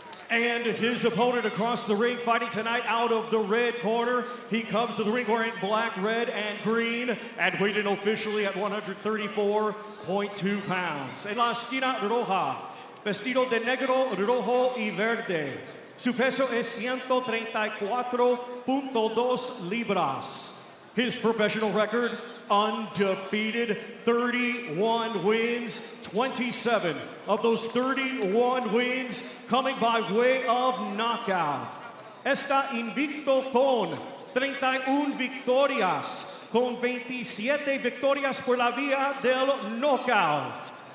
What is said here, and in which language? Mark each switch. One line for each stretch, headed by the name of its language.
English: And his opponent across the ring fighting tonight out of the red corner. He comes to the ring wearing black, red, and green and weighed in officially at 134.2 pounds.
Spanish: En la esquina roja, vestido de negro, rojo y verde. Su peso es 134.2 libras.
English: His professional record, undefeated, 31 wins, 27 of those 31 wins coming by way of knockout.
Spanish: Está invicto con 31 victorias, con 27 victorias por la vía del knockout.